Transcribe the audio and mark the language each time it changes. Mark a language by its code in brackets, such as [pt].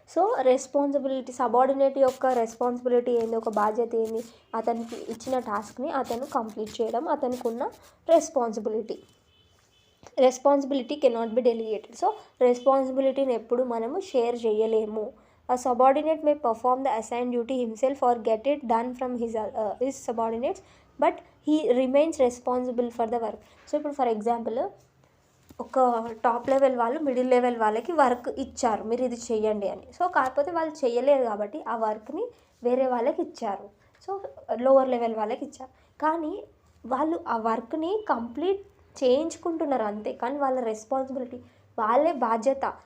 [te] So responsibility, subordinate యొక్క responsibility ఏంది, ఒక బాధ్యత ఏంది, అతనికి ఇచ్చిన టాస్క్ని అతను కంప్లీట్ చేయడం అతనికి ఉన్న responsibility. [en] Responsibility cannot be delegated. [te] So రెస్పాన్సిబిలిటీని ఎప్పుడు మనము షేర్ చేయలేము. [en] A subordinate may perform the assigned duty himself or get it done from his subordinates, but he remains responsible for the work. [te] So ఇప్పుడు for example ఒక top level వాళ్ళు middle level వాళ్ళకి work ఇచ్చారు, మీరు ఇది చెయ్యండి అని. సో కాకపోతే వాళ్ళు చేయలేరు కాబట్టి ఆ వర్క్ని వేరే వాళ్ళకి ఇచ్చారు. సో లోవర్ లెవెల్ వాళ్ళకి ఇచ్చారు, కానీ వాళ్ళు ఆ వర్క్ని కంప్లీట్ చేయించుకుంటున్నారు అంతే, కానీ వాళ్ళ రెస్పాన్సిబిలిటీ, వాళ్ళే బాధ్యత.